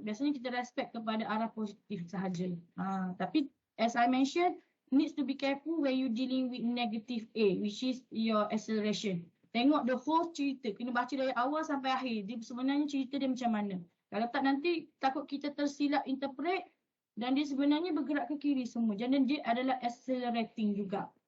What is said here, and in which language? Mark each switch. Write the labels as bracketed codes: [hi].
[ms] Biasanya kita respect kepada arah positif sahaja. [en] Tapi as I mentioned, needs to be careful when you dealing with negative A, which is your acceleration. [ms] Tengok [en] the whole [ms] cerita. Kena baca dari awal sampai akhir. Dia sebenarnya cerita dia macam mana. Kalau tak nanti takut kita tersilap interpret dan dia sebenarnya bergerak ke kiri semua. Jadi dia adalah accelerating juga.